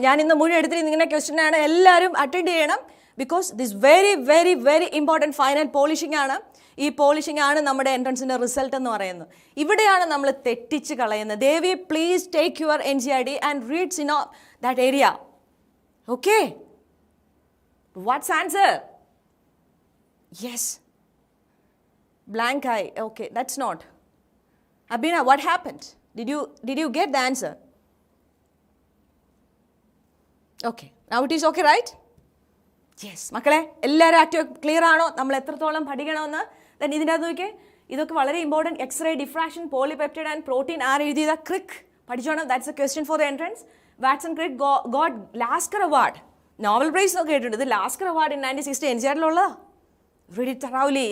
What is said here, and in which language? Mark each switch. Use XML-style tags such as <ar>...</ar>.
<ml>ഞാൻ ഇന്ന് മുഴുവൻ എടുത്തിട്ട് നിങ്ങളുടെ ക്വസ്റ്റ്യനാണ്, എല്ലാവരും അറ്റൻഡ് ചെയ്യണം.</ml> <en>because this very important final polishing</en> <ml>ആണ്. ഈ പോളിഷിംഗ് ആണ് നമ്മുടെ എൻട്രൻസിൻ്റെ റിസൾട്ട് എന്ന് പറയുന്നത്. ഇവിടെയാണ് നമ്മൾ തെറ്റിച്ച് കളയുന്നത്.</ml> <en>Devi, please take your NCERT and reads in that area. Okay, what's answer? Yes, blank eye. Okay, that's not. Abhina, what happened? Did you get the answer? Okay, now it is okay, right?</en> <ml>Yes മക്കളെ, എല്ലാവരും active clear ആണോ? നമ്മൾ എത്രത്തോളം പഠിക്കണമെന്ന്? Then ഇതിൻ്റെ അകത്ത് നോക്കിയേ, ഇതൊക്കെ വളരെ important. X-ray diffraction, polypeptide and protein R എഴുതിയത്? Crick. പഠിച്ചോണം.</ml> <en>That's a question for the entrance. Watson Crick got Lasker award.</en> <ml>Nobel prize ഒക്കെ കേട്ടിട്ടുണ്ട്. ഇത് lascar award in 1960 NCERT-ലുള്ളതാ.</ml> <en>Read it thoroughly.</en>